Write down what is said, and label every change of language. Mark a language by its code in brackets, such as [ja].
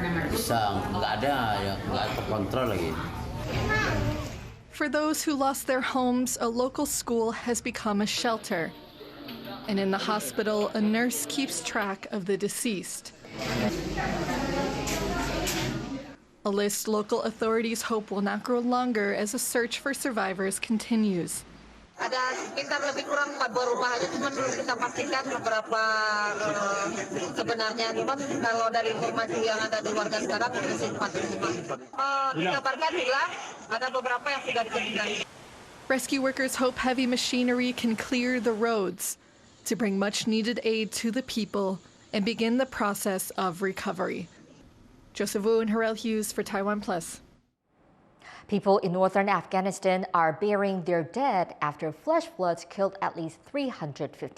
[id] Bisa nggak ada terkontrol lagi. [en] For those who lost their homes, a local school has become a shelter. And in the hospital, a nurse keeps track of the deceased. A list local authorities hope will not grow longer as a search for survivors continues. [id] Ada sekitar lebih kurang 4 buah rumah aja, cuma belum kita pastikan beberapa sebenarnya. Cuman kalau dari informasi yang ada di warga sekarang, masih 4 rumah. Dikabarkan bilang ada beberapa yang sudah ditemukan. [en] Rescue workers hope heavy machinery can clear the roads to bring much-needed aid to the people and begin the process of recovery. Joseph Wu and Harel Hughes for TaiwanPlus. People in northern Afghanistan are burying their dead after flash floods killed at least 315.